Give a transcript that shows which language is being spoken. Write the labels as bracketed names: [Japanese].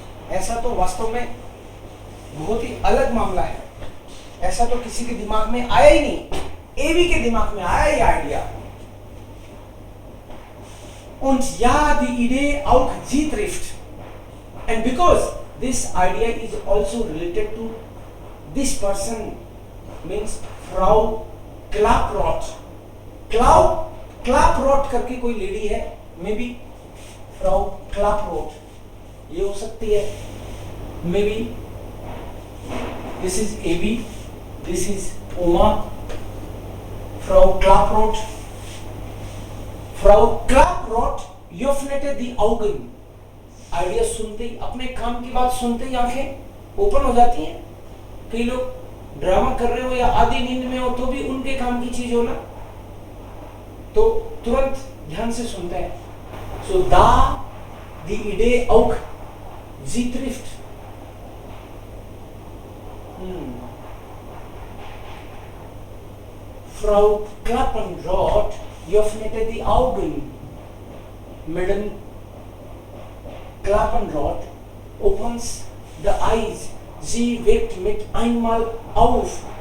[Hindi] ऐसा तो वास्तव में बहुत ही अलग मामला है. ऐसा तो किसी के दिमाग में आया ही नहीं. Evi के दिमाग में आया ये idea. [German] Und ja, die Idee auch sie trifft. [English] And because this idea is also related to this person, means Frau Klaproth. [Hindi] Klaproth करके कोई लेडी है, [English] maybe [Hindi] Frau Klaproth. ये हो सकती है. [English] Maybe this is Evi, this is Oma. [German] Frau Klaproth. Frau Klaproth öffnete die Augen. [Hindi] Idea सुनते ही, अपने काम की बात सुनते ही आंखें ओपन हो जाती हैं. कई लोग ड्रामा कर रहे हो या आधी नींद में हो तो भी उनके काम की चीज हो ना, तो तुरंत ध्यान से सुनते हैं. [German] So da die Idee auch sie trifft. Frau Klaproth öffnete die Augen. [English] Madam Klaproth opens the eyes. [German] Sie weckt mit einmal auf.